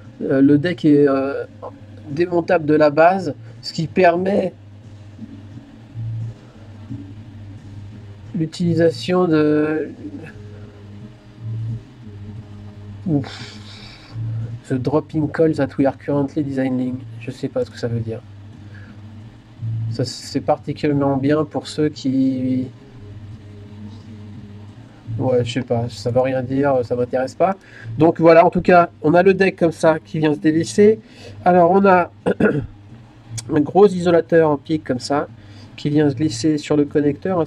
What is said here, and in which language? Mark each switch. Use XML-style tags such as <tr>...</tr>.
<fr>Le deck est démontable de la base, ce qui permet l'utilisation de... Ouf.</fr> <en>The dropping calls that we are currently designing.</en> <fr>Je sais pas ce que ça veut dire. Ça, c'est particulièrement bien pour ceux qui... Ouais, je sais pas, ça veut rien dire, ça m'intéresse pas. Donc voilà, en tout cas, on a le deck comme ça qui vient se dévisser. Alors on a un gros isolateur en pic comme ça qui vient se glisser sur le connecteur.</fr>